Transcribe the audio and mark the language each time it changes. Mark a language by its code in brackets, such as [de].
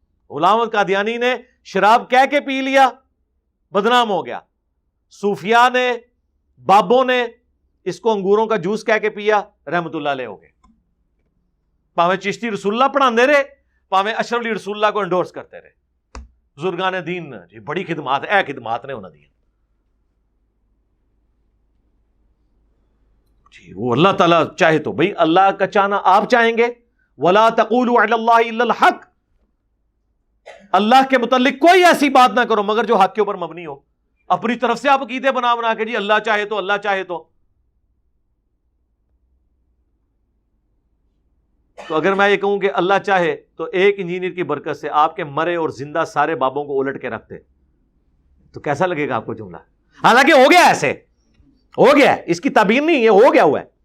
[ur] غلام احمد قادیانی نے شراب کہہ کے پی لیا, بدنام ہو گیا. صوفیاء نے بابوں نے اس کو انگوروں کا جوس کہہ کے پیا، رحمت اللہ علیہ ہو گئے. [pa] پاویں چشتی رسول اللہ پڑھاندے رہے، پاویں اشرف علی رسول اللہ کو انڈورس کرتے رہے. بزرگان دین جی بڑی خدمات، اے خدمات نے انہوں دی جی. [ur] وہ اللہ تعالیٰ چاہے تو بھئی اللہ کا چاہنا آپ چاہیں گے. [ar] وَلَا تَقُولُوا عَلَى اللَّهِ إِلَّا الْحَقِّ، [ur] اللہ کے متعلق کوئی ایسی بات نہ کرو مگر جو حق کے اوپر مبنی ہو. اپنی طرف سے آپ عقیدے بنا بنا کے جی اللہ چاہے تو، اللہ چاہے تو اگر میں یہ کہوں کہ اللہ چاہے تو ایک انجینئر کی برکت سے آپ کے مرے اور زندہ سارے بابوں کو الٹ کے رکھتے تو کیسا لگے گا آپ کو جملہ؟ حالانکہ ہو گیا، ایسے ہو گیا، اس کی تعبیر نہیں، یہ ہو گیا ہوا ہے.